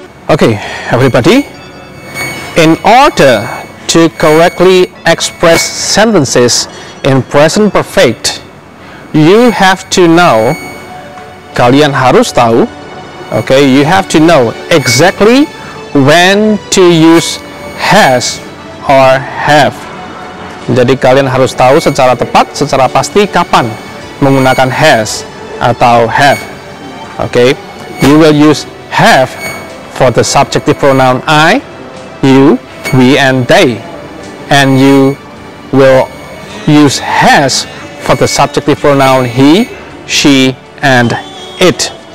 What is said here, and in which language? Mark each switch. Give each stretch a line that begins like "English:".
English: Okay, everybody, in order to correctly express sentences in present perfect, you have to know,
Indonesian: kalian harus tahu,
English: okay, you have to know exactly when to use has or have.
Indonesian: Jadi kalian harus tahu secara tepat, secara pasti kapan menggunakan has atau have.
English: Okay, you will use have for the subjective pronoun I, you, we, and they, and you will use has for the subjective pronoun he, she, and it.